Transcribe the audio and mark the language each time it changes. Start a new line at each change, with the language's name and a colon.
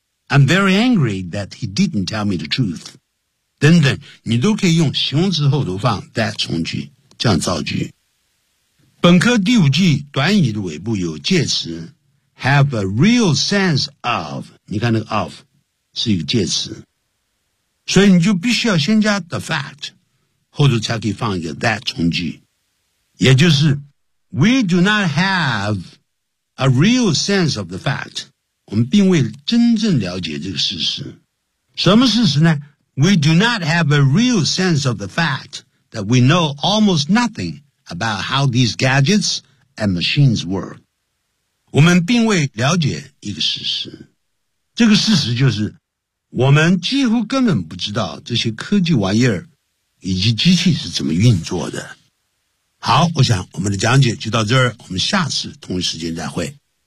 English: I'm very angry that he didn't tell me the truth.
Chinese: 等等，你都可以用形容词后头放 that 从句，这样造句。本科第五句短语的尾部有介词
English: have a real sense of,
Chinese: 你看那个 of 是一个介词，所以你就必须要先加 the fact, 后头才可以放一个 that 从句，也就是
English: we do not have a real sense of the fact,
Chinese: 我们并未真正了解这个事实。什么事实呢？
English: we do not have a real sense of the fact that we know almost nothingabout how these gadgets and machines work.
Chinese: 我们并未了解一个事实。这个事实就是我们几乎根本不知道这些科技玩意儿以及机器是怎么运作的。好，我想我们的讲解就到这儿，我们下次同一时间再会。